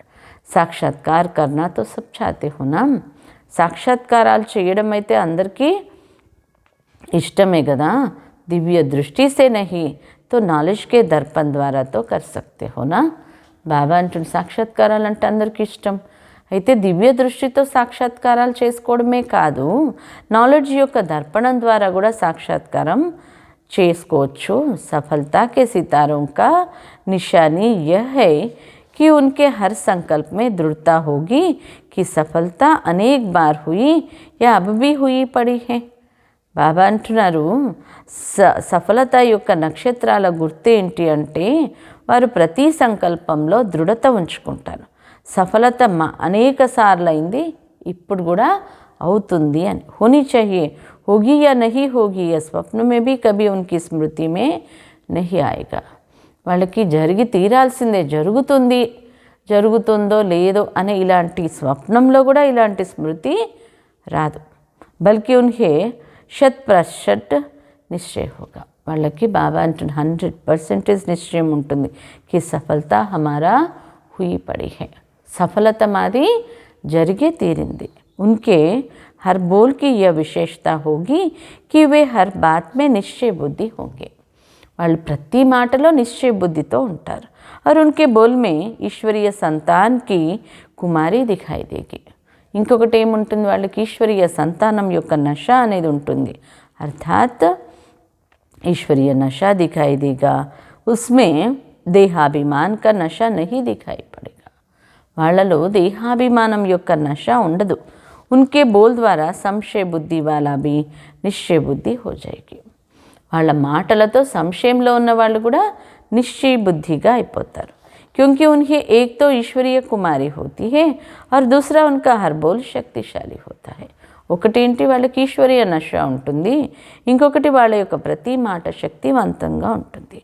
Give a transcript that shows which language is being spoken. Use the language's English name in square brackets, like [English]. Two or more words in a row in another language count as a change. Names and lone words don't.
[Hindi] साक्षात्कार करना तो सब चाहते हो ना. [Telugu] సాక్షాత్కారాలు చేయడం అయితే అందరికీ ఇష్టమే కదా. [Hindi] दिव्य दृष्टि से नहीं तो नॉलेज के दर्पण द्वारा तो कर सकते हो ना. [Telugu] బాబా అంటున్న సాక్షాత్కారాలు అంటే అందరికీ ఇష్టం. అయితే దివ్య దృష్టితో సాక్షాత్కారాలు చేసుకోవడమే కాదు, నాలెడ్జ్ యొక్క దర్పణం ద్వారా కూడా సాక్షాత్కారం చేసుకోవచ్చు. [Hindi] सफलता के सितारों का निशानी यह है कि उनके हर संकल्प में दृढ़ता होगी कि सफलता अनेक बार हुई या अब भी हुई पड़ी है. [Telugu] బాబా అంటున్నారు సఫలత యొక్క నక్షత్రాల గుర్తు ఏంటి అంటే వారు ప్రతి సంకల్పంలో దృఢత ఉంచుకుంటారు. సఫలత అనేక సార్లు అయింది, ఇప్పుడు కూడా అవుతుంది అని. [Hindi] होनी चाहिए, होगी या नहीं होगी या स्वप्न में भी कभी उनकी स्मृति में नहीं आएगा. [Telugu] వాళ్ళకి జరిగి తీరాల్సిందే, జరుగుతుందో లేదో అనే ఇలాంటి స్వప్నంలో కూడా ఇలాంటి స్మృతి రాదు. [Hindi] बल्कि उन्हें 100% निश्चय होगा. [Telugu] వాళ్ళకి బాబా అంటున్న 100% నిశ్చయం ఉంటుంది. [Hindi] कि सफलता हमारा हुई पड़ी है. [Telugu] సఫలత మాది జరిగే తీరింది. [Hindi] ఉన్కే हर बोल की यह विशेषता होगी कि वे हर बात में निश्चय बुद्धि होंगे. [Telugu] వాళ్ళు ప్రతి మాటలో నిశ్చయ బుద్ధితో ఉంటారు. [Hindi] और उनके बोल में ईश्वरीय संतान की कुमारी दिखाई देगी. [Telugu] ఇంకొకటి ఏముంటుంది? వాళ్ళకి ఈశ్వరీయ సంతానం యొక్క నష అనేది ఉంటుంది. [Hindi] अर्थात ईश्वरीय नशा दिखाई देगा. उसमें देहाभिमान का नशा नहीं दिखाई पड़ेगा. [Telugu] వాళ్ళలో దేహాభిమానం యొక్క నష ఉండదు. [Hindi] उनके बोल द्वारा संशय बुद्धि वाला भी निश्चय बुद्धि हो जाएगी. [Telugu] వాళ్ళ మాటలతో సంశయంలో ఉన్న వాళ్ళు కూడా నిశ్చయ బుద్ధిగా అయిపోతారు. [Hindi] क्योंकि उन्हें एक तो ईश्वरीय कुमारी होती है और दूसरा उनका हर बोल शक्तिशाली होता है. [Telugu] ఒకటేంటి వాళ్ళకి ఈశ్వరీయ నష ఉంటుంది, ఇంకొకటి వాళ్ళ యొక్క ప్రతి మాట శక్తివంతంగా ఉంటుంది.